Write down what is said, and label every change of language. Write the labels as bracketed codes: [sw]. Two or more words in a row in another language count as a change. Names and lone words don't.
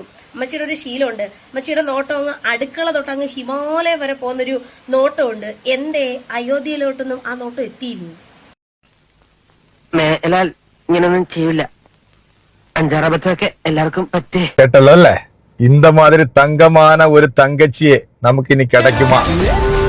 [ml] അമ്മച്ചിയുടെ ഒരു ശീലമുണ്ട്. അമ്മച്ചിയുടെ നോട്ടം അങ്ങ് അടുക്കള തൊട്ടങ്ങ് ഹിമാലയം വരെ പോകുന്നൊരു നോട്ടമുണ്ട്. എന്റെ അയോധ്യയിലോട്ടൊന്നും ആ നോട്ടം എത്തിയിരുന്നു. മേലാൽ ഇങ്ങനൊന്നും ചെയ്യില്ല. 5-6 അബദ്ധമൊക്കെ എല്ലാവർക്കും പറ്റേ. കേട്ടല്ലോ അല്ലേ? [ta] இந்த மாதிரி தங்கமான ஒரு தங்கச்சியே நமக்கு இனி கிடைக்குமா?